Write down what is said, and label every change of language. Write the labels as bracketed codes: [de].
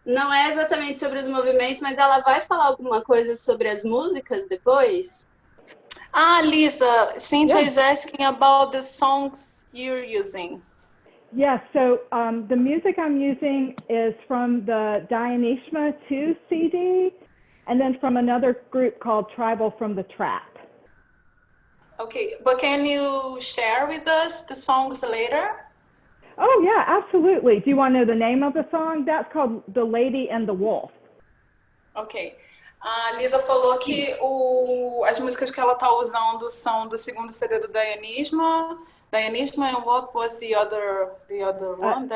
[pt] Não é exatamente sobre os movimentos, mas ela vai falar alguma coisa sobre as músicas depois? [en] Lisa, Cynthia is asking about the songs you're using. Yes, so the music I'm using is from the Dionysia 2 CD, and then from another group called Tribal from the Trap. Okay, but can you share with us the songs later? Oh, yeah, absolutely. Do you want to know the name of the song? That's called The Lady and the Wolf. Ok. [pt] A Lisa falou que as músicas que ela está usando são do segundo CD do Dionysia. [en] Dionysia, and what was the other one?